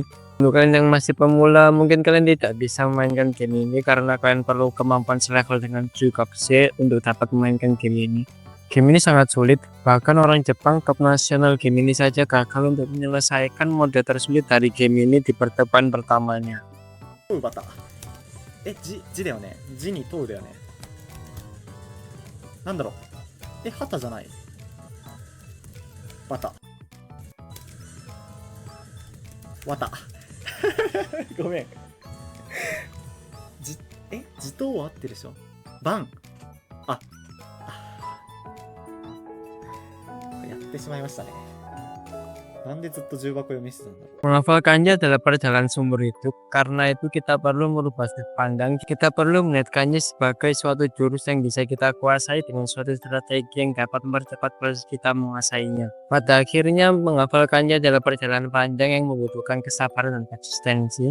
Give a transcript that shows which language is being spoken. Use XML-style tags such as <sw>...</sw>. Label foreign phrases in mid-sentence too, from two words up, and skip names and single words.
<id>Untuk kalian yang masih pemula, mungkin kalian tidak bisa memainkan game ini karena kalian perlu kemampuan selevel dengan Jukokse untuk dapat memainkan game ini. Game ini sangat sulit, bahkan orang Jepang top nasional game ini saja gagal untuk menyelesaikan mode tersulit dari game ini di pertemuan pertamanya.</id> <ja>じだよね。じにとうだよね。なんだろう。はたじゃない。わた。わた。ごめん。じとうは合ってるでしょ。ばん。あ。やってしまいましたね。なんでずっと重箱読みしてたんだろう。</ja> <id>Menghafal kanji adalah perjalanan seumur hidup. Karena itu kita perlu merubah sudut pandang. Kita perlu melihat kanji sebagai suatu jurus yang bisa kita kuasai dengan suatu strategi yang dapat mempercepat proses kita menguasainya. Pada akhirnya, menghafal kanji adalah perjalanan panjang yang membutuhkan kesabaran dan konsistensi.</id>